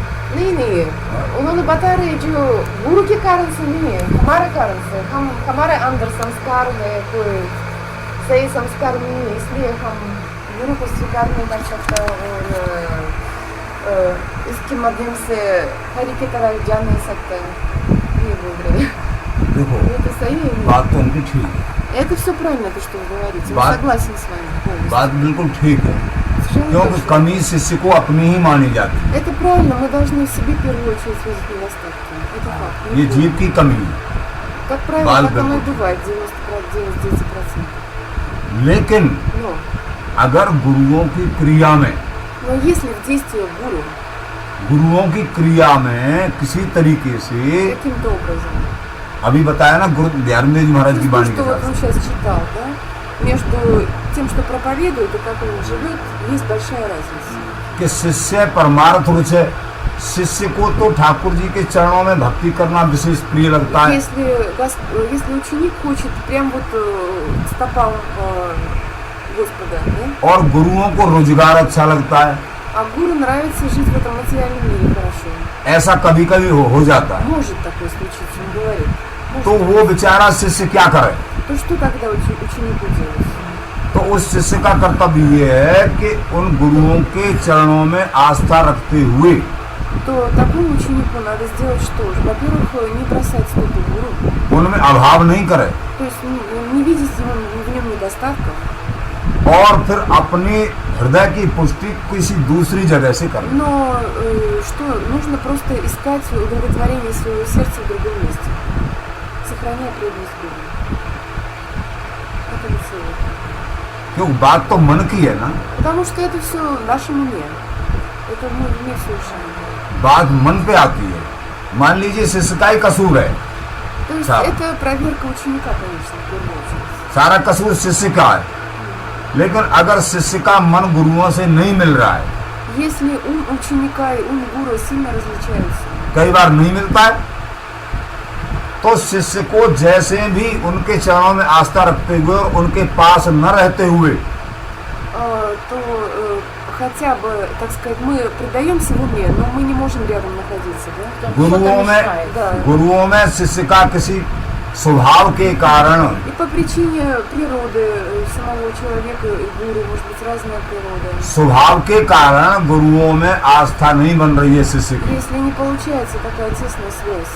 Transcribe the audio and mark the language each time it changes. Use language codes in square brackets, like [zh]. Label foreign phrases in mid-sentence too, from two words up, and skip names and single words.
[hi] नहीं है, उन्होंने बता रहे हैं जो गुरु के कारण से नहीं है, हमारे कारण से, हम हमारे अंदर संस्कार है, कोई सही संस्कार नहीं है, इसलिए हम गुरु को स्वीकार नहीं कर सकता और इसके माध्यम से हरि की तरह जा नहीं सकता। ये बोल रहे हैं। देखो, ये तो सही है। बात तो उनकी ठीक है, [ru] Это все правильно, то, что вы говорите. Я [hi] बात- [ru] согласен с вами полностью. [hi] बात बिल्कुल ठीक है, [ru] Совершенно [hi] क्योंकि [ru] точно. [hi] कमी शिष्य को अपनी ही मानी जाती [ru] Это правильно, мы должны в себе в первую очередь видеть недостатки. Это факт. [hi] है। ये जीव की कमी है, [ru] Как правило, [hi] बाल [ru] так оно и [hi] गर्भ। [ru] бывает, 99%. [hi] लेकिन [ru] Но [hi] अगर गुरुओं की क्रिया में, [ru] если в действии гуру [hi] गुरुओं की क्रिया में किसी तरीके से, [ru] каким-то образом, [hi] अभी बताया ना गुरु ध्यानदेव जी महाराज की [ru] то, [hi] वाणी [ru] что [hi] के [ru] вот он [hi] साथ, [ru] сейчас читал, да, между тем, что проповедует, и как он живет, есть большая разница. [hi] कि शिष्य परमार्थ रूप से, शिष्य को तो ठाकुर जी के चरणों में भक्ति करना विशेष प्रिय लगता है, [ru] Если ученик хочет прям вот стопам Господа, да, [hi] और गुरुओं को रोजगार अच्छा लगता है, [ru] а гуру нравится жить в этом материальном мире хорошо. [hi] ऐसा कभी कभी हो जाता है, [ru] Может такое случиться, он говорит. Может. [hi] तो वो बेचारा शिष्य क्या करे? [ru] То что тогда ученику делать? [hi] तो उस शिष्य का कर्तव्य ये है कि उन गुरुओं के चरणों में आस्था रखते हुए [ru] То такому ученику надо сделать что же? Во-первых, не бросать стопу гуру, [hi] उनमें अभाव नहीं करे, [ru] то есть не видеть в нем недостатков, [hi] और फिर अपनी हृदय की पुष्टि किसी दूसरी जगह से करना। [ru] Но что нужно просто искать удовлетворение своего сердца в другом месте, сохраняя преданность Гуру. Это не целое. [hi] क्यों, बात तो मन की है ना, [ru] Потому что это все в нашем уме. Это мы в уме все решаем. [hi] बात मन पे आती है। मान लीजिए शिष्य का ही कसूर है, [ru] То есть Да. это проверка ученика, конечно, в первую очередь. [hi] सारा कसूर शिष्य का है, लेकिन अगर शिष्य का मन गुरुओं से नहीं मिल रहा है, [ru] Если ум ученика и ум гуру сильно различаются, [hi] कई बार नहीं मिलता है, तो शिष्य को जैसे भी उनके चरणों में आस्था रखते हुए और उनके पास न रहते हुए [ru] то хотя бы, так сказать, мы предаемся в уме, но мы не можем рядом находиться, да? [hi] गुरुओं में शिष्य का किसी स्वभाव के कारण [ru] И по причине природы самого человека и гуру, может быть, разная природа. [hi] स्वभाव के कारण गुरुओं में आस्था नहीं बन रही है शिष्य की, [ru] Если не получается такая тесная связь,